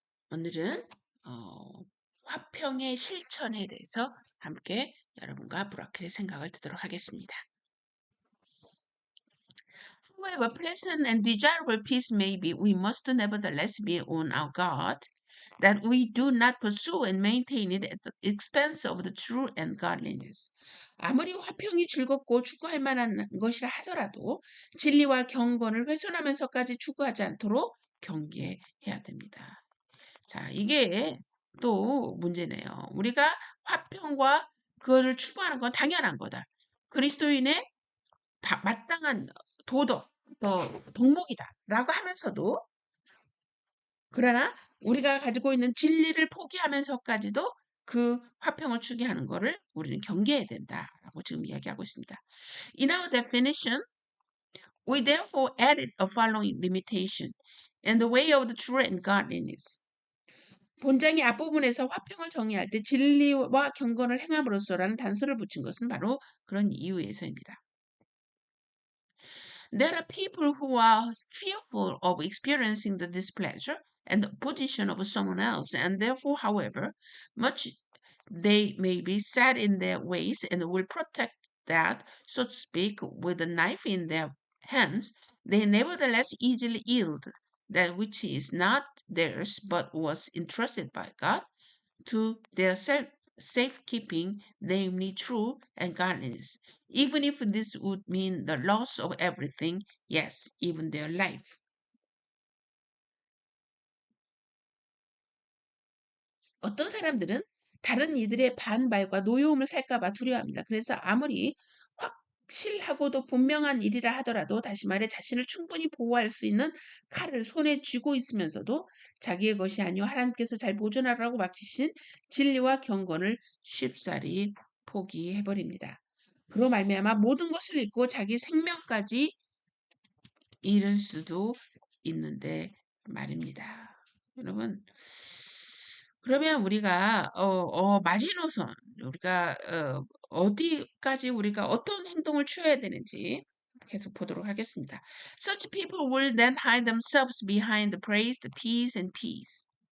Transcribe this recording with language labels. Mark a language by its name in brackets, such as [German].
[Korean] 오늘은 어, 화평의 실천에 대해서 함께 여러분과 브라클의 생각을 듣도록 하겠습니다. [English] However pleasant and desirable peace may be, we must nevertheless be on our guard that we do not pursue and maintain it at the expense of the true and godliness. [Korean] 아무리 화평이 즐겁고 추구할 만한 것이라 하더라도 진리와 경건을 훼손하면서까지 추구하지 않도록 경계해야 됩니다. 자, 이게 또 문제네요. 우리가 화평과 그거를 추구하는 건 당연한 거다. 그리스도인의 마땅한 도덕, 덕목이다라고 하면서도 그러나 우리가 가지고 있는 진리를 포기하면서까지도 그 화평을 추구하는 거를 우리는 경계해야 된다라고 지금 이야기하고 있습니다. [English] In our definition, we therefore added a following limitation: in the way of the true and godliness. [Korean] 본장의 앞부분에서 화평을 정의할 때 진리와 경건을 행함으로써라는 단서를 붙인 것은 바로 그런 이유에서입니다. [English] There are people who are fearful of experiencing the displeasure and the opposition of someone else, and therefore, however much they may be set in their ways and will protect that, so to speak, with a knife in their hands, they nevertheless easily yield that which is not theirs but was entrusted by God to their safekeeping, namely truth and godliness, even if this would mean the loss of everything, yes, even their life. [Korean] 어떤 사람들은 다른 이들의 반발과 노여움을 살까봐 두려워합니다. 그래서 아무리 확실하고도 분명한 일이라 하더라도, 다시 말해 자신을 충분히 보호할 수 있는 칼을 손에 쥐고 있으면서도 자기의 것이 아니오 하나님께서 잘 보존하라고 맡기신 진리와 경건을 쉽사리 포기해버립니다. 그로 말미암아 모든 것을 잃고 자기 생명까지 잃을 수도 있는데 말입니다. 여러분, 그러면 우리가 마지노선, 우리가 어디까지 우리가 어떤 행동을 취해야 되는지 계속 보도록 하겠습니다. [English] Such people will then hide themselves behind the praise, the peace and peace.